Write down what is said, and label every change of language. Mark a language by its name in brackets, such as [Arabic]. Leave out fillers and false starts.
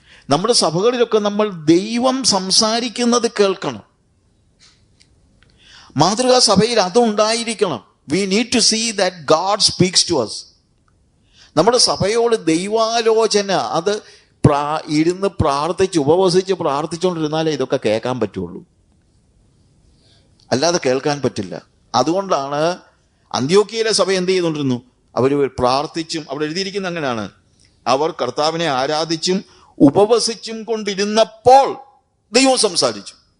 [Malayalam] നമ്മുടെ സഭകളിലൊക്കെ നമ്മൾ ദൈവം സംസാരിക്കുന്നത് കേൾക്കണം. മാതൃകാ സഭയിൽ അതുണ്ടായിരിക്കണം. [English] We need to see that God speaks to us. [Malayalam] നമ്മുടെ സഭയോട് ദൈവാലോചന, അത് ഇരുന്ന് പ്രാർത്ഥിച്ച് ഉപവസിച്ച് പ്രാർത്ഥിച്ചുകൊണ്ടിരുന്നാലേ ഇതൊക്കെ കേൾക്കാൻ പറ്റുള്ളൂ, അല്ലാതെ കേൾക്കാൻ പറ്റില്ല. അതുകൊണ്ടാണ് അന്ത്യോക്യയിലെ സഭ എന്ത് ചെയ്തുകൊണ്ടിരുന്നു? അവർ പ്രാർത്ഥിച്ചും, അവിടെ എഴുതിയിരിക്കുന്ന അങ്ങനെയാണ്, അവർ കർത്താവിനെ ആരാധിച്ചും ഉപവസിച്ചും കൊണ്ടിരുന്നപ്പോൾ ദൈവം സംസാരിച്ചു.